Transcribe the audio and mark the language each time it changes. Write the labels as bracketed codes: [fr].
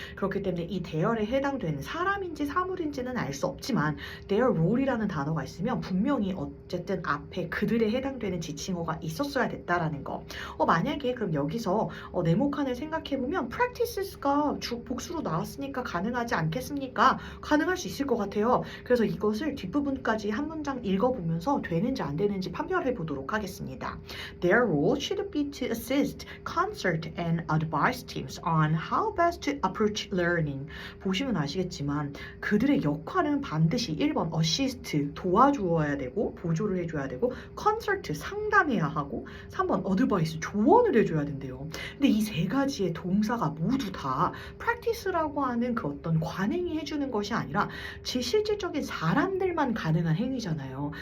[ko] 그렇기 때문에 이 대열에 해당되는 사람인지 사물인지는 알 수 없지만 their role이라는 단어가 있으면 분명히 어쨌든 앞에 그들에 해당되는 지칭어가 있었어야 됐다라는 거. 만약에 그럼 여기서 네모칸을 생각해보면 practices가 복수로 나왔으니까 가능하지 않겠습니까? 가능할 수 있을 것 같아요. 그래서 이것을 뒷부분까지 한 문장 읽어보면서 되는지 안 되는지 판별해 보도록 하겠습니다. 합니다. [en] Their role should be to assist, consult and advise teams on how best to approach learning. [ko] 보시면 아시겠지만 그들의 역할은 반드시 1번 assist, 도와주어야 되고 보조를 해줘야 되고 consult, 상담해야 하고 3번 advice, 조언을 해줘야 된대요. 근데 이 세 가지의 동사가 모두 다 practice라고 하는 그 어떤 관행이 해주는 것이 아니라 제 실질적인 사람들만 가능한 행위잖아요.